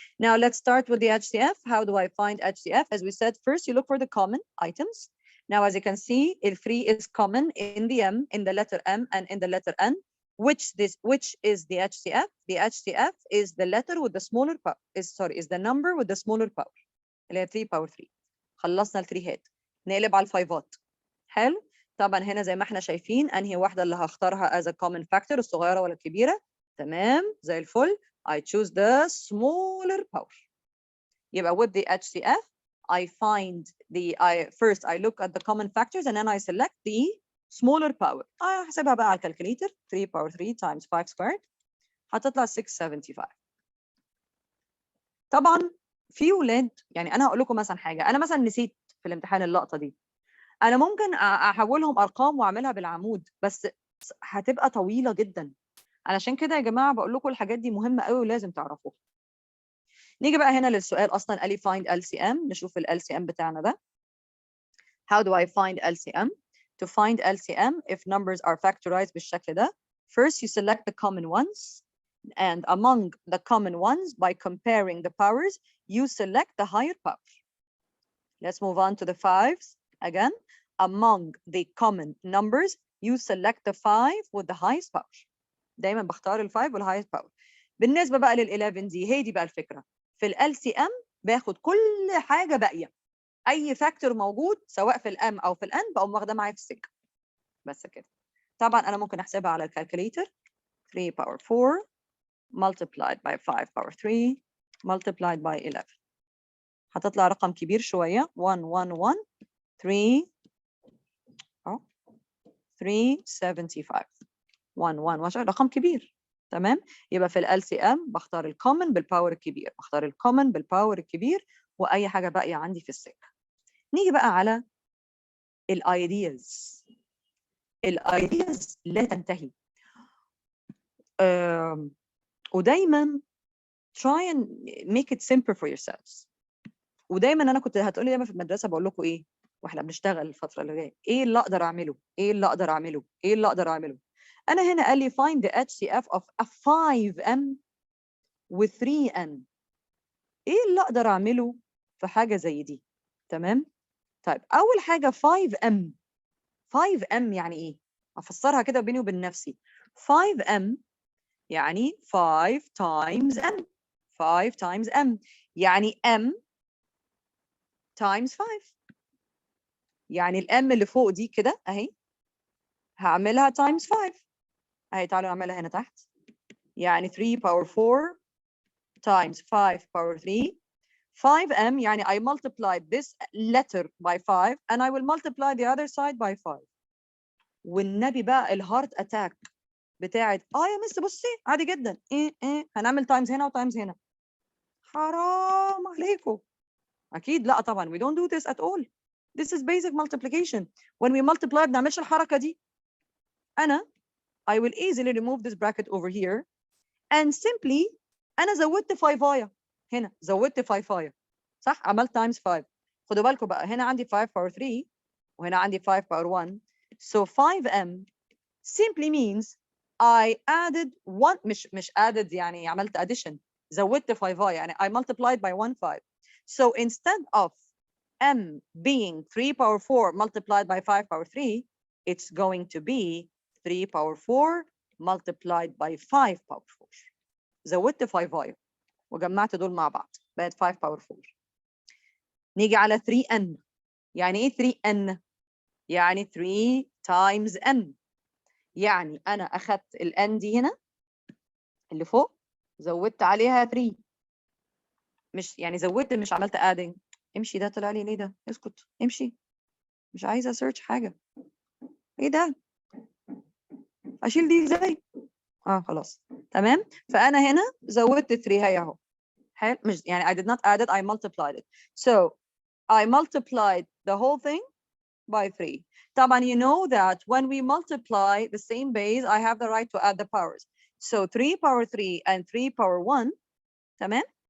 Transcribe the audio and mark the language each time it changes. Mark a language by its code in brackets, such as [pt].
[en] Now let's start with the HCF. How do I find HCF? As we said, first you look for the common items Now, as you can see, the 3 is common in the M, in the letter M, and in the letter N. Which is the HCF? The HCF is the letter with the smaller power. Is the number with the smaller power. [ar] اللي هي 3 power 3. خلصنا ال 3 هات. نقلب على الفايفات. حلو؟ طبعا هنا زي ما احنا شايفين انهي واحده اللي هختارها [en] as a common factor، [ar] الصغيره ولا الكبيره؟ تمام زي الفل. [en] I choose the smaller power. [ar] يبقى [en] with the HCF I find first I look at the common factors and then I select the smaller power. [ar] هحسبها بقى على الكالكوليتر. [en] 3 power 3 times 5 squared [ar] هتطلع [en] 675. [ar] طبعا في ولاد، يعني انا هقول لكم مثلا حاجه، انا مثلا نسيت في الامتحان اللقطه دي، انا ممكن احولهم ارقام واعملها بالعمود، بس هتبقى طويله جدا. علشان كده يا جماعه بقول لكم الحاجات دي مهمه قوي ولازم تعرفوها. نيجي بقى هنا للسؤال، اصلا قال لي [en] find LCM. [ar] نشوف ال LCM بتاعنا ده. [en] How do I find LCM? To find LCM, if numbers are factorized [ar] بالشكل ده, [en] first you select the common ones, and among the common ones, by comparing the powers, you select the higher power. Let's move on to the fives. Again, among the common numbers, you select the 5 with the highest power. [ar] دايما بختار ال 5 وال [en] highest power. [ar] بالنسبة بقى لل 11 دي، هي دي بقى الفكرة. في ال LCM باخد كل حاجة باقية. أي فاكتور موجود سواء في الام أو في الان بقوم واخدة معايا في السكة. بس كده. طبعا أنا ممكن أحسبها على الكالكوليتر. [en] 3 power 4 multiplied by 5 power 3 multiplied by 11. [ar] هتطلع رقم كبير شوية. 1 1 1 3 375. 1 1 1 رقم كبير. تمام. يبقى في ال LCM بختار الكومن بالباور الكبير، بختار الكومن بالباور الكبير، واي حاجه باقيه عندي في السكه. نيجي بقى على الايدياز. الايدياز لا تنتهي. ودايما [en] try and make it simple for yourselves. [ar] ودايما انا كنت هتقولي دايما في المدرسه بقول لكم ايه واحنا بنشتغل الفتره اللي جايه، ايه اللي اقدر اعمله، ايه اللي اقدر اعمله، ايه اللي اقدر اعمله. انا هنا قال لي [en] find the HCF of a 5M و 3N. [ar] ايه اللي اقدر اعمله في حاجه زي دي؟ تمام. طيب اول حاجه 5M. 5M يعني ايه؟ افسرها كده بيني وبين نفسي. [en] 5M يعني 5 times M. 5 times M يعني M times 5. [ar] يعني الام اللي فوق دي كده اهي هعملها times 5 اهي. تعالوا نعملها هنا تحت. [en] يعني 3 power 4 times 5 power 3. 5M يعني I multiplied this letter by 5 and I will multiply the other side by 5. [ar] والنبي بقى الهارت اتاك بتاعت يا مس بصي عادي جدا ايه هنعمل تايمز هنا وتايمز هنا. حرام عليكم. اكيد لا طبعا [en] we don't do this at all. This is basic multiplication. When we multiply [ar] ما بنعملش الحركه دي. [en] انا I will easily remove this bracket over here and simply [ar] انا زودت 5 هنا، زودت 5 صح، عملت [en] times 5. [ar] خدوا بالكم بقى هنا عندي 5 power 3 وهنا عندي 5 power 1. [en] So 5M simply means I added one. [ar] مش added يعني عملت addition. زودت 5 يعني [en] I multiplied by 1 5. So instead of M being 3 power 4 multiplied by 5 power 3, it's going to be 3 power 4 multiplied by 5 power 4. [ar] زودت 5 وجمعت دول مع بعض بقت 5 power 4. نيجي على 3N. يعني ايه 3N؟ يعني 3 times N. يعني انا اخدت الN دي هنا اللي فوق زودت عليها 3. مش يعني زودت، مش عملت adding. امشي، ده طلع لي ليه ده؟ اسكت امشي، مش عايزه سيرش حاجه. ايه ده؟ اشيل دي ازاي؟ خلاص تمام. فانا هنا زودت 3 هي اهو. حلو. مش يعني [en] I did not add it, I multiplied it. So I multiplied the whole thing by 3. [ar] طبعا [en] you know that when we multiply the same base I have the right to add the powers. So 3 power 3 and 3 power 1. [ar] تمام.